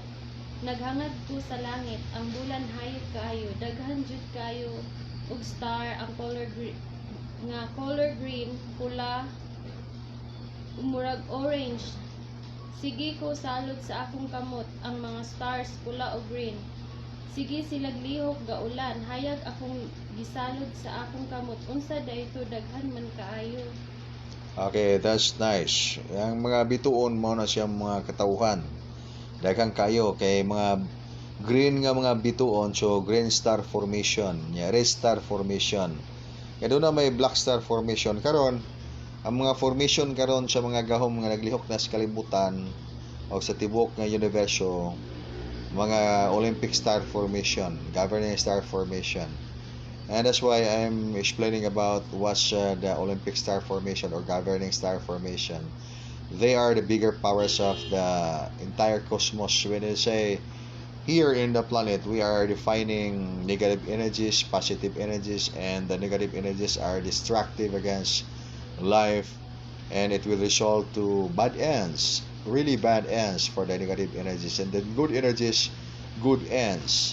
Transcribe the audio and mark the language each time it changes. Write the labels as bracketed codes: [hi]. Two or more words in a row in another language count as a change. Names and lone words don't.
[ceb] Naghangad ko sa langit, ang bulan hayop kaayo, daghan jud kaayo ug star ang [en] color green, [ceb] pula, murag orange. Sige ko salud sa akong kamot, ang mga stars pula o green. Sige silag lihok gaulan, hayag akong gisalud sa akong kamot. Unsa dayto daghan man kaayo. [en] Okay, that's nice. [ceb] Yang mga bituon mo na siyang mga katawhan. Daghang kayo kay mga green nga mga bituon, [en] so green star formation, red star formation. [ceb] Kaya doon na may [en] black star formation [ceb] karon. Ang mga formation karon sa mga gahom nga naglihok na sa kalibutan o sa tibok nga universo, mga [en] Olympic star formation, governing star formation. And that's why I'm explaining about what's the Olympic star formation or governing star formation. They are the bigger powers of the entire cosmos. When they say here in the planet, we are defining negative energies, positive energies, and the negative energies are destructive against life, and it will result to bad ends, really bad ends for the negative energies, and the good energies, good ends.